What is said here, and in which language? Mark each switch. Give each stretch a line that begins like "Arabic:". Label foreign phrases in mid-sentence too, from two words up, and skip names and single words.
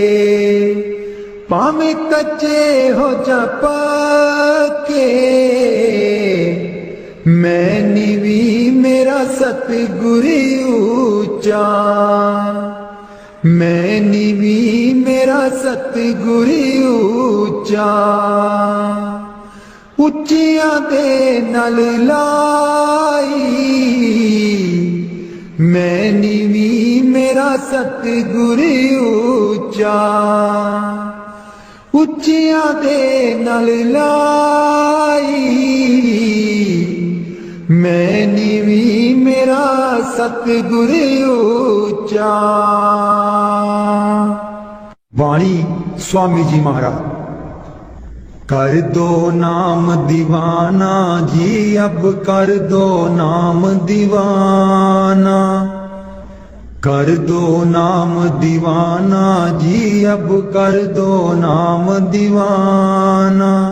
Punjabi: ਭਾਵੇਂ ਕੱਚੇ ਹੋ ਜਾ ਪੱਕੇ, ਮੈਂ ਨੀਵੀਂ ਮੇਰਾ ਸਤਗੁਰ ਉੱਚਾ, ਮੈਂ ਨੀਵੀਂ ਮੇਰਾ ਸਤਗੁਰ ਉੱਚਾ। ਉੱਚਿਆਂ ਦੇ ਨਾਲ ਲਾਈ, ਮੈਂ ਨੀਵੀਂ ਮੇਰਾ ਸਤਗੁਰ ਉੱਚਾ, ਉੱਚਿਆਂ ਦੇ ਨਾਲ ਲਾਈ। ਮੈਂ ਨੀਵੀਂ ਮੇਰਾ ਸਤਗੁਰ ਉੱਚਾ।
Hindi: वाणी स्वामी जी महाराज। कर दो नाम दीवाना जी, अब कर दो नाम दीवाना, कर दो नाम दीवाना जी, अब कर दो नाम दीवाना।